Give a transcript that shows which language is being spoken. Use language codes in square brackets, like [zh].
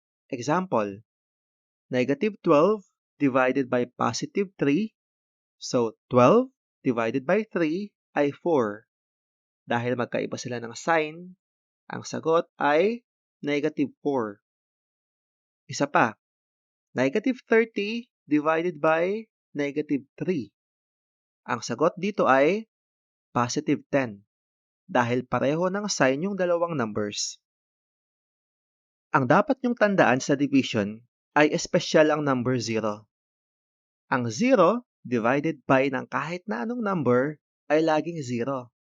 [en] Example, negative 12 divided by positive 3. So, 12 divided by 3 [tl] ay [en] 4. [tl] Dahil magkaiba sila ng sign, ang sagot ay negative 4. Isa pa, negative 30 divided by negative 3. Ang sagot dito ay positive 10. Dahil pareho ng sign yung dalawang numbers. Ang dapat nyong tandaan sa division ay espesyal ang number 0. Ang 0 divided by ng kahit na anong number ay laging 0.